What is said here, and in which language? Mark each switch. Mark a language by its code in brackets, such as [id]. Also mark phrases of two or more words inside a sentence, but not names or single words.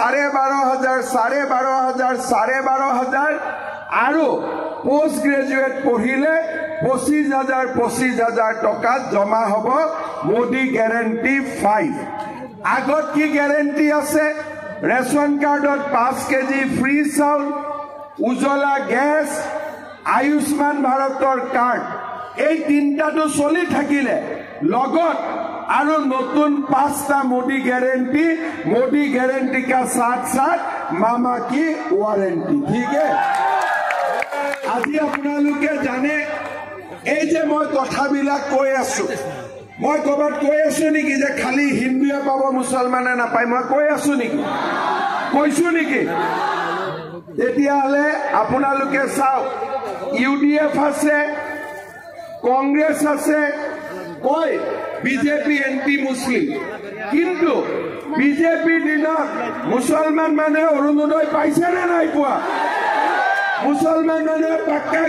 [as] 12,500 আৰু [en] post graduate [as] পঢ়িলে 25,000 টকা জমা হ'ব মোদী গ্যাৰেন্টি 5 আগত কি গ্যাৰেন্টি আছে ৰেশন কাৰ্ডত 5 কেজি ফ্ৰী চাউল উজ্জ্বলা গেছ আয়ুষ্মান ভাৰতৰ কাৰ্ড এই তিনটাটো চলি থাকিলে লগত আৰু নতুন 5টা [hi] मोदी गारंटी का साथ साथ मामा की वारंटी ठीक है [as] আজি আপোনালোকে জানে এই যে মই কথাবিলাক কৈ আছো মই কবাত কৈ আছো নেকি যে খালি হিন্দুৱে পাব মুছলমানে নাপায় মই কৈ আছো নেকি কৈছো নেকি তেতিয়াহলে আপোনালোকে চাওক ইউডিএফ আছে কংগ্ৰেছ আছে কয় বিজেপি [en] anti Muslim [as] কিন্তু বিজেপি দিনত মুছলমান মানুহে অৰুণোদয় পাইছে নে নাই পোৱা মুছলমান মানুহে পাক্কা